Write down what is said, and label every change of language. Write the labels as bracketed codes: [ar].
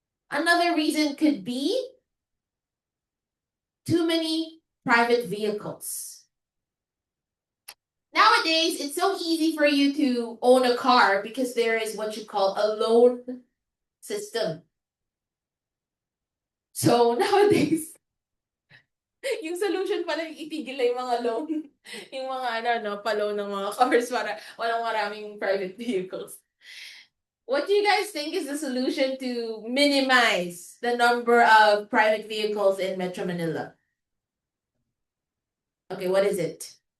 [en] Another reason could be too many private vehicles. Nowadays, it's so easy for you to own a car because there is what you call a loan system. [tl] So nowadays, yung solution pala yung itigil na yung mga loan, yung mga pa-loan ng mga cars para walang maraming private vehicles. [en] What do you guys think is the solution to minimize the number of private vehicles in Metro Manila? Okay, what is it?